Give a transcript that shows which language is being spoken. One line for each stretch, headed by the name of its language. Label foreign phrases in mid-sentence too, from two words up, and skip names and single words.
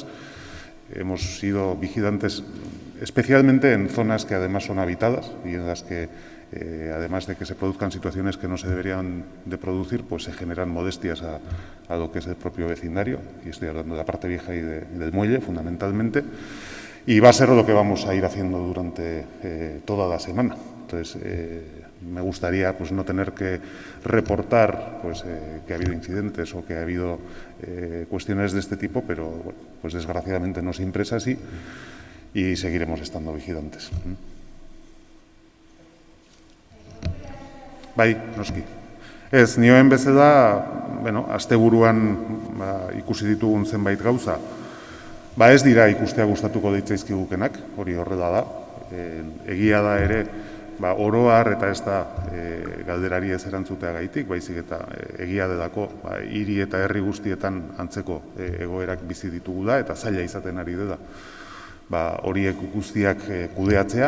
Spanish: Hemos sido vigilantes especialmente en zonas que además son habitadas y en las que, además de que se produzcan situaciones que no se deberían de producir, pues se generan molestias a lo que es el propio vecindario, y estoy hablando de la parte vieja y del muelle fundamentalmente, y va a ser lo que vamos a ir haciendo durante toda la semana. Entonces, me gustaría pues no tener que reportar pues, que ha habido incidentes o que ha habido cuestiones de este tipo, pero bueno, pues desgraciadamente no siempre es así y seguiremos estando vigilantes.
Basque: Bai, noski. Ez, nioen bezala, bueno, asteburuan ikusi ditugun zenbait gauza, ez dira ikustea gustatuko ditzaizkigukenak, hori horrela da. Egia da ere, oro har eta ez da galderari ez erantzuteagaitik, baizik eta egia delako hiri eta herri guztietan antzeko egoerak bizi ditugula eta zaila izaten ari dela horiek guztiak kudeatzea.